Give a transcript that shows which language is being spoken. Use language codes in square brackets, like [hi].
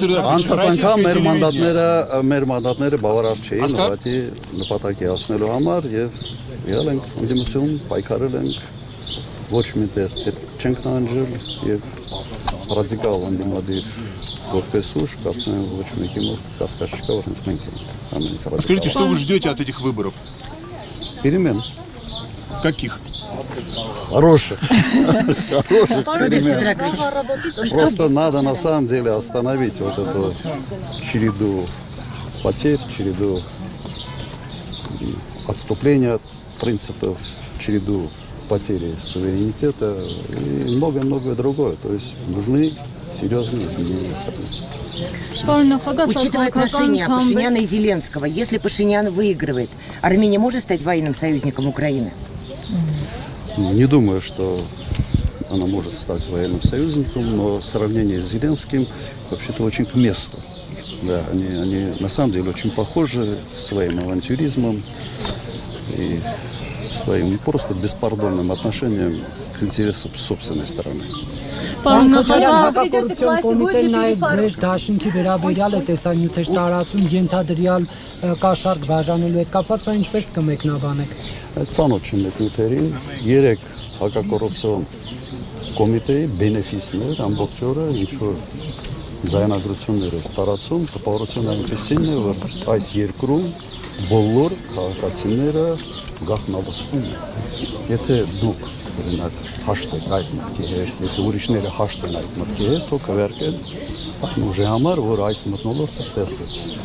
[hy] Անցած անգամ մեր մանդատները բավարար չէին, ուղղակի նպատակի հասնելու համար եւ եղել ենք ընդդիմություն, պայքարել ենք, ոչ մի տեղ չենք նահանջել եւ ռադիկալ ընդդիմադիր որպես ուժ, կարծում եմ ոչ մեկի մոտ կասկած չկա, որ հենց մենք ենք ամենից ռադիկալ։ [ru] Скажите, что вы ждете от этих выборов? Перемен. Каких? Хороших. Просто надо на самом деле остановить вот эту череду потерь, череду отступления от принципов, череду потери суверенитета и многое-многое другое. То есть нужны серьезные изменения страны. Учитывая отношения Пашиняна и Зеленского, если Пашинян выигрывает, Армения может стать военным союзником Украины? Не думаю, что она может стать военным союзником, но сравнение с Зеленским вообще-то очень к месту. Да, они на самом деле очень похожи своим авантюризмом и своим не просто беспардонным отношением к интересам собственной страны. [hy] Պարոն նախագահ, Կոռուպցիոն կոմիտեն նաև ձեր դաշինքի վերաբերյալ է տեսանյութեր տարածում ենթադրյալ կաշառք բաժանելու հետ կապված սա ինչպես կմեկնաբանեք։ Ծանոթ չեմ այդ նյութերին, 3 հակակոռուպցիոն կոմիտեի բենեֆիսներ ամբողջ օրը ինչ-որ ձայնագրություններ էր տարածում, տպավորությունը այնպեսին է, որ այս երկրում բոլոր քաղաքացիները գաղտնալսվում են։ Եթե դուք օրինակ հաշտ եք այդ մտքի հետ, եթե ուրիշները հաշտ են այդ մտքի հետ, թող քվեարկեն այն ուժի համար, որ այս մթնոլորտը ստեղծեց։